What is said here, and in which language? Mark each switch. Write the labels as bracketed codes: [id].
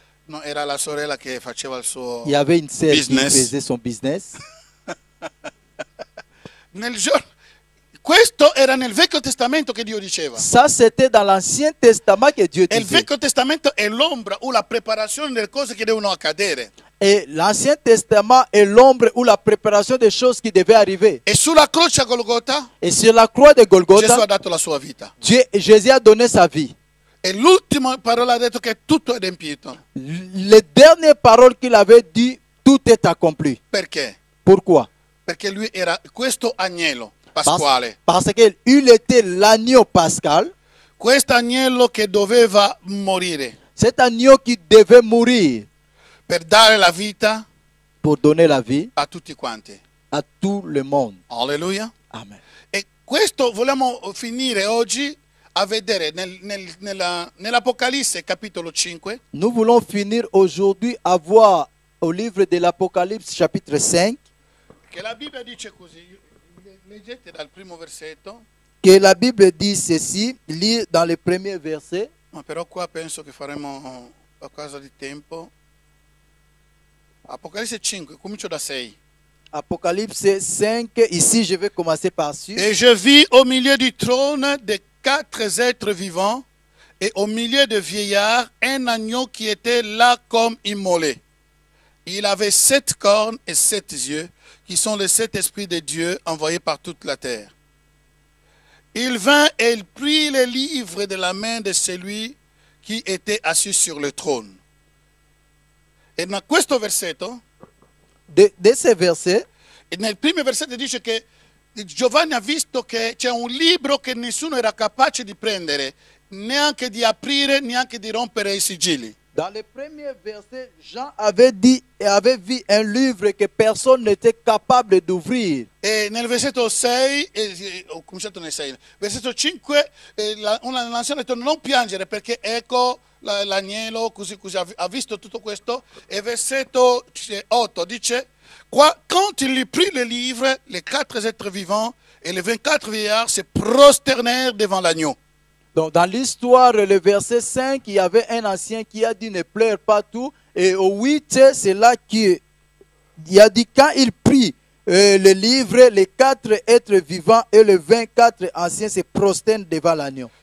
[it] no, era la sorella che faceva il suo [fr] il y avait une sœur qui [it] business. [fr] faisait son business. [it] Nel giorno, questo era nel Vecchio Testamento che Dio diceva. [fr] Ça, c'était dans l'Ancien Testament que Dieu [it] E il [fr] disait. [it] Vecchio Testamento è l'ombra o la preparazione delle cose che devono accadere. [fr] Et l'Ancien Testament est l'ombre ou la préparation des choses qui devaient arriver. [it] E sulla croce a Golgota [fr] Et sur la croix de [it] Gesù ha [fr] Golgotha, [it] dato la sua vita. [fr] Jésus a donné sa vie. [it] E l'ultima parola ha detto che tutto è adempito. [fr] Les dernières paroles qu'il avait dit, tout est accompli. [it] Perché? [fr] Pourquoi? [it] Perché lui era questo agnello pasquale. [fr] Parce qu'il était l'agneau pascal, [it] Questo agnello che doveva morire [fr] cet agneau qui devait mourir [it] per dare la vita [fr] pour donner la vie [it] a tutti quanti. [fr] à tout le monde. Alleluia. Amen. [it] E questo vogliamo finire oggi a vedere nell'Apocalisse capitolo 5, [fr] Nous voulons finir aujourd'hui à voir au livre de l'Apocalypse chapitre 5 [it] che la Bibbia dice così. Leggete dal primo versetto, [fr] que la Bible dit ceci, lire dans le premier verset. [it] ma però qua penso che faremo a causa di tempo. Apocalisse 5, comincio da 6. [fr] Apocalypse 5, ici je vais commencer par ci. Et je vis au milieu du trône des 4 êtres vivants et au milieu de vieillards un agneau qui était là comme immolé. Il avait 7 cornes et 7 yeux, qui sont les 7 esprits de Dieu envoyés par toute la terre. Il vint et il prit les livres de la main de celui qui était assis sur le trône. [it] E in questo versetto, [fr] De ces versets, [it] nel primo versetto dice che Giovanni ha visto che c'è un libro che nessuno era capace di prendere, neanche di aprire, neanche di rompere i sigilli. [fr] dans le premier verset, Jean avait dit et avait vu un livre que personne n'était capable d'ouvrir. [it] E nel versetto 6, ho cominciato nel 6, versetto 5, l'anziano ha detto non piangere perché ecco l'agnello, così ha visto tutto questo. E versetto 8 dice, [fr] quand il prit le livre, les 4 êtres vivants et les 24 vieillards se prosternèrent devant l'agneau. Donc, dans l'histoire, le verset 5, il y avait un ancien qui a dit ne pleure pas tout. Et au 8, c'est là qu'il a dit quand il prit le livre, les 4 êtres vivants et les 24 anciens se prosternent devant l'agneau.